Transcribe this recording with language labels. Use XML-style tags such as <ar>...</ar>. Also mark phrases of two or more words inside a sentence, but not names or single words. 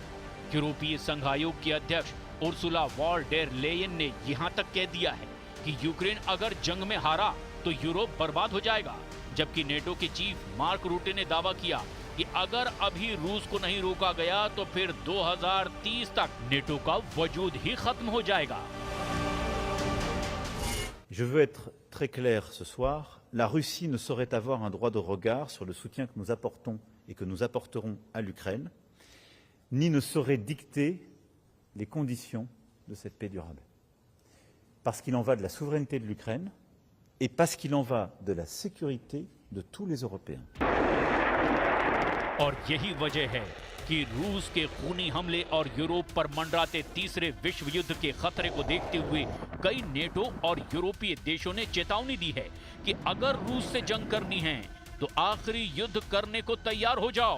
<hi>यूरोपीय संघ आयोग की अध्यक्ष उर्सुला वॉन डेर लेयन ने यहां तक कह दिया है कि यूक्रेन अगर जंग में हारा तो यूरोप बर्बाद हो जाएगा, जबकि नेटो के चीफ मार्क रूटे ने दावा किया कि अगर अभी रूस को नहीं रोका गया तो फिर 2030 तक नेटो का वजूद ही खत्म हो जाएगा।</hi> <fr>Je veux être très clair ce soir, la Russie ne saurait avoir un droit de regard sur le soutien que nous apportons et que nous apporterons à l'Ukraine, ni ne saurait dicter les conditions de cette paix durable. Parce qu'il en va de la souveraineté de l'Ukraine et parce qu'il en va de la sécurité de tous les Européens.</fr> <hi>और यही वजह है कि रूस के खूनी हमले और यूरोप पर मंडराते तीसरे विश्व युद्ध के खतरे को देखते हुए कई नेटो और यूरोपीय देशों ने चेतावनी दी है कि अगर रूस से जंग करनी है तो आखिरी युद्ध करने को तैयार हो जाओ।</hi>